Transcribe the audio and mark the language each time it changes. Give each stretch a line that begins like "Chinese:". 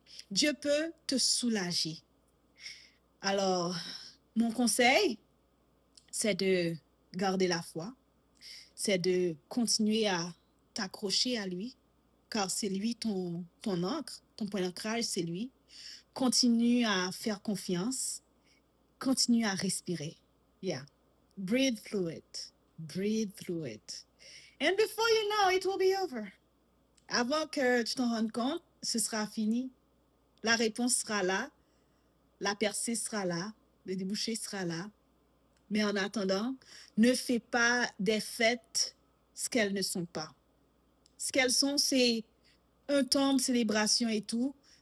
French: Dieu peut te soulager. Alors, mon conseil, c'est de garder la foi, c'est de continuer à t'accrocher à lui, car c'est lui ton ancre, ton point d'ancrage, c'est lui. Continue à faire confiance, continue à respirer.
English: Yeah. Breathe through it. Breathe through it. And before you know, it will be over.
French: Avant que tu t'en rendes compte, ce sera fini. La réponse sera là, la percée sera là, le débouché sera là. Mais en attendant, ne fais pas des fêtes ce qu'elles ne sont pas. Ce qu'elles sont, c'est un temps de célébration et tout.